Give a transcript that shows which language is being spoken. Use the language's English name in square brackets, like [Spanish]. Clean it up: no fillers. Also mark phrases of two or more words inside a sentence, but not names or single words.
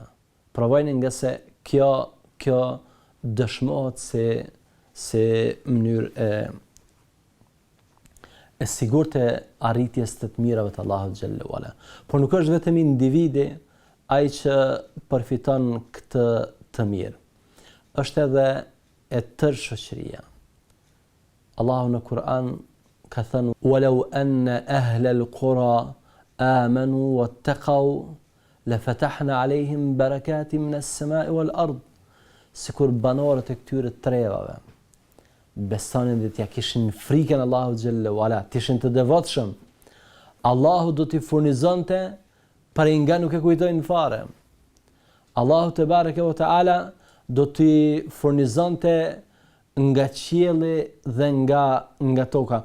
[Albanian] Provojeni, nga se kjo dëshmohet se mënyrë e sigurt e arritjes të mirave të Allahut [Arabic] جل وعلا. [Albanian] Por nuk është vetëm individi ai që përfiton këtë të mirë. Është edhe e tërë shoqëria. Allahu në Kur'an ka thënë: [Arabic] "ولو أن أهل القرى آمنوا واتقوا لفتحنا عليهم بركات من السماء والأرض." [Albanian] Sikur banorët e këtyre trevave besonin dhe t'ja kishin frikën Allahu [Arabic] جل وعلا, [Albanian] t'ishin të devotshëm, Allahu do t'i furnizonte prej nga nuk e kujtojnë fare. Allahu [Arabic] تبارك وتعالى [Albanian] do t'i furnizonte nga qielli dhe nga toka.